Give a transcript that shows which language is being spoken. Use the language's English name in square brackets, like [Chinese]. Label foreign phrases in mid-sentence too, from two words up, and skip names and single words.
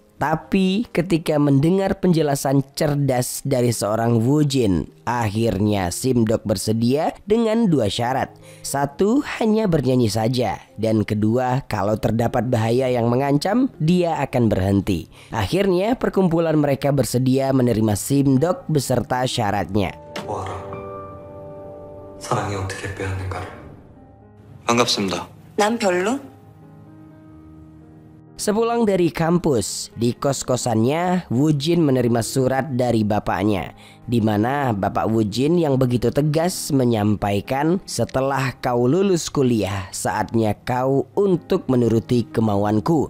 [Indonesian] Tapi ketika mendengar penjelasan cerdas dari seorang Woo Jin, akhirnya Simdok bersedia dengan dua syarat. Satu, hanya bernyanyi saja. Dan kedua, kalau terdapat bahaya yang mengancam, dia akan berhenti. Akhirnya perkumpulan mereka bersedia menerima Simdok beserta syaratnya. [Korean] 사랑이 어떻게 빼앗는가를. 반갑습니다. 난 별로. [Indonesian] Sepulang dari kampus, di kos-kosannya Woo Jin menerima surat dari bapaknya, di mana bapak Woo Jin yang begitu tegas menyampaikan, "Setelah kau lulus kuliah, saatnya kau untuk menuruti kemauanku."